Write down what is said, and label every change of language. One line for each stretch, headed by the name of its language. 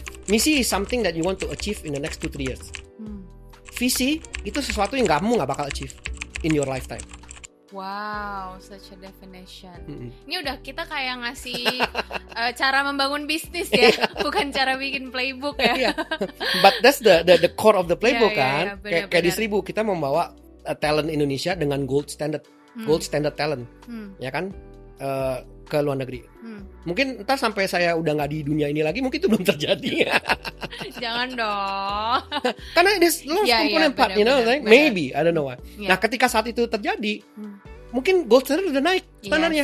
English: Misi is something that you want to achieve in the next 2-3 years.
Indonesian: Visi itu sesuatu yang kamu nggak bakal achieve
English: in your lifetime. Wow, such a definition.
Indonesian: Ini udah kita kayak ngasih cara membangun bisnis ya, bukan cara bikin playbook ya.
English: But that's the core of the playbook kan.
Indonesian: Bener, Kayak di Seribu kita membawa talent Indonesia dengan gold standard talent, ya kan, ke luar negeri. Mungkin ntar sampai saya udah nggak di dunia ini lagi, mungkin itu belum terjadi. Jangan dong.
English: Karena there's lots of component part, you know, like maybe I don't know why.
Indonesian: Nah, ketika saat itu terjadi, mungkin gold standard udah naik standarnya.